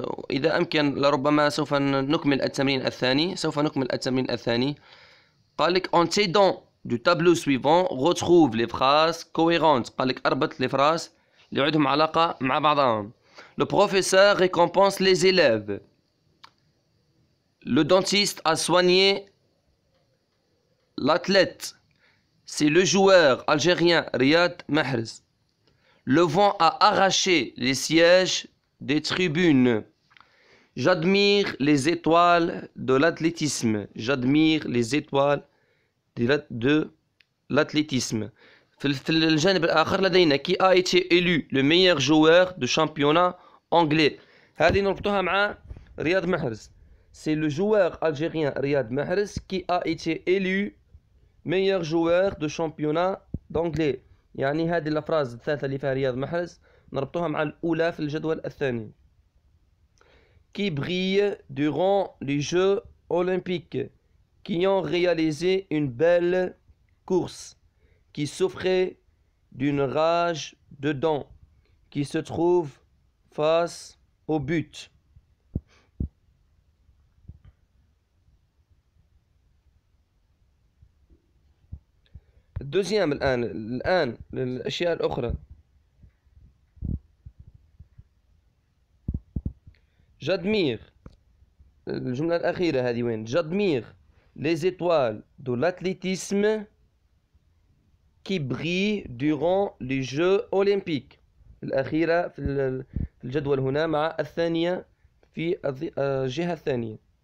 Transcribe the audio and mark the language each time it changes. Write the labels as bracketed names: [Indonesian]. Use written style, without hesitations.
[Arabic] إذا أمكن لربما سوف نكمل التمرين الثاني. قال لك [French] en t'aidant du tableau suivant retrouve les phrases cohérentes. [Arabic] قال لك أربط [French] les phrases [Arabic] اللي عندهم علاقة مع بعضهم. [French] Le professeur récompense les élèves. Le dentiste a soigné l'athlète. C'est le joueur algérien Riyad Mahrez. Le vent a arraché les sièges des tribunes. J'admire les étoiles de l'athlétisme. J'admire les étoiles de l'athlétisme. [Arabic] في الجانب الآخر لدينا [French] qui a été élu le meilleur joueur de championnat anglais. [Arabic] هذه نربطها مع رياض محرز. [French] C'est le joueur algérien Riyad Mahrez qui a été élu meilleur joueur de championnat d'anglais. [Arabic] يعني هذه الفراز الثالثة اللي فيها رياض محرز نربطوها مع الأولى في الجدول الثاني. [French] Qui brille durant les Jeux olympiques, qui ont réalisé une belle course, qui souffrait d'une rage de dents, qui se trouve face au but. Deuxième [Arabic] الآن الأشياء الأخرى. [French] J'admire [Arabic] الجملة الأخيرة هذه وين؟ [French] J'admire les étoiles de l'athlétisme qui brillent durant les Jeux olympiques. [Arabic] الأخيرة في الجدول هنا مع الثانية في الجهة الثانية.